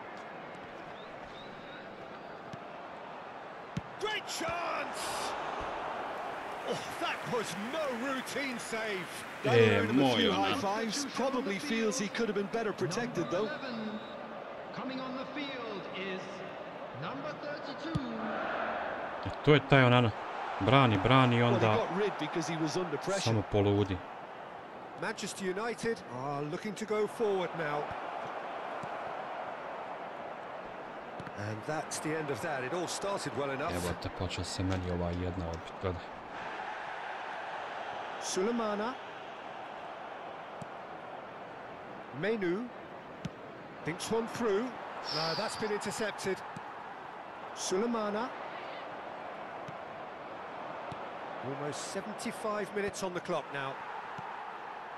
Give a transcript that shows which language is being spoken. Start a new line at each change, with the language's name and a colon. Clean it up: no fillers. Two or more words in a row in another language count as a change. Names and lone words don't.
English: Great chance! Oh, that was no routine save. High fives. Probably feels he could have been better protected, though. Coming on the field is number 32.
Croatian: To je taj Onana. Brani i onda samo poludi.
English: Manchester United are looking to go forward now. And that's the end of that. It all started well enough.
Croatian: Evo te, počeo se meni ova jedna odbit, gledaj.
English: Sulemana. Menu. Thinks one through. No, that's been intercepted. Sulemana. Almost 75 minutes on the clock now.